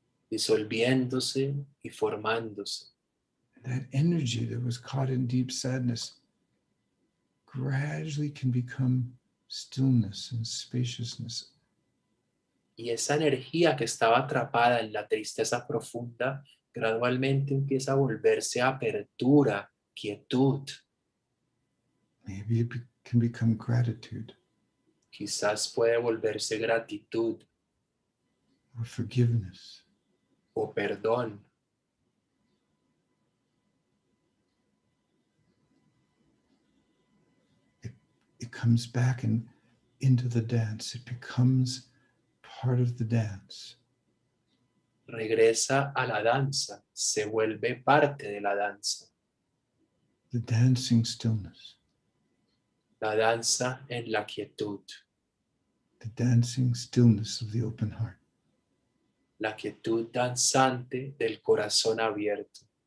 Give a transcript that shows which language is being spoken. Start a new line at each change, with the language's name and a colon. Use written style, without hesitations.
Spanish: disolviéndose y formándose.
English: That energy that was caught in deep sadness gradually can become stillness and spaciousness.
Spanish: Y esa energía que estaba atrapada en la tristeza profunda gradualmente empieza a volverse apertura, quietud.
English: Maybe it can become gratitude
Spanish: Quizás puede volverse gratitud
English: or forgiveness.
Spanish: o perdón.
English: It comes back and into the dance. It becomes part of the dance.
Spanish: Regresa a la danza, se vuelve parte de la danza.
English: The dancing stillness,
Spanish: La danza en la quietud,
English: the dancing stillness of the open heart.
Spanish: la quietud danzante del corazón abierto.